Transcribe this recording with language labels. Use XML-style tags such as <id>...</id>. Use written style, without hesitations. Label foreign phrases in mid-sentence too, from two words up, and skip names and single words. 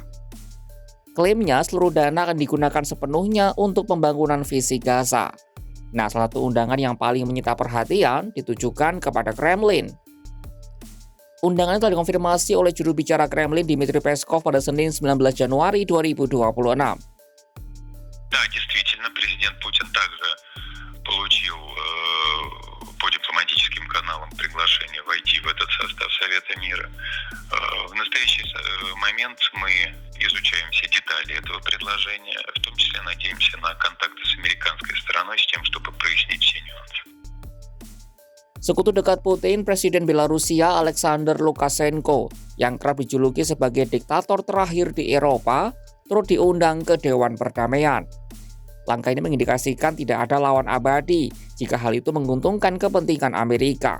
<id>Klaimnya seluruh dana akan digunakan sepenuhnya untuk pembangunan visi Gaza. Nah, salah satu undangan yang paling menyita perhatian ditujukan kepada Kremlin. Undangan telah dikonfirmasi oleh juru bicara Kremlin Dmitry Peskov pada Senin 19 Januari 2026.</id> <ru>Да, действительно, президент Путин также получил по дипломатическим каналам приглашение войти в этот состав Совета мира. В настоящий момент мы изучаем все детали этого предложения, в том числе надеемся на контакты с американской стороной с тем, чтобы прояснить все нюансы.</ru> <id>Sekutu dekat Putin, Presiden Belarusia Alexander Lukashenko, yang kerap dijuluki sebagai diktator terakhir di Eropa, turut diundang ke Dewan Perdamaian. Langkah ini mengindikasikan tidak ada lawan abadi jika hal itu menguntungkan kepentingan Amerika.</id>